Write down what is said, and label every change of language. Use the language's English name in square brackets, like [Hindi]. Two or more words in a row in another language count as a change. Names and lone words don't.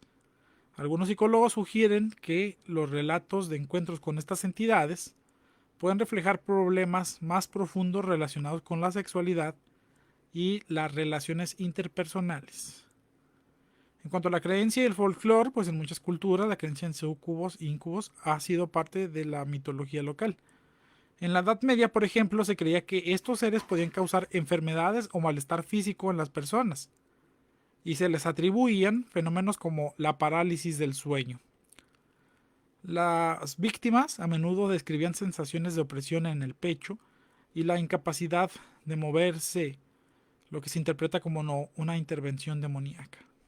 [Spanish] Algunos psicólogos sugieren que los relatos de encuentros con estas entidades pueden reflejar problemas más profundos relacionados con la sexualidad y las relaciones interpersonales. En cuanto a la creencia y el folclore, pues en muchas culturas la creencia en sucubos e incubos ha sido parte de la mitología local. En la Edad Media, por ejemplo, se creía que estos seres podían causar enfermedades o malestar físico en las personas, y se les atribuían fenómenos como la parálisis del sueño. Las víctimas a menudo describían sensaciones de opresión en el pecho y la incapacidad de moverse, lo que se interpreta como una intervención demoníaca.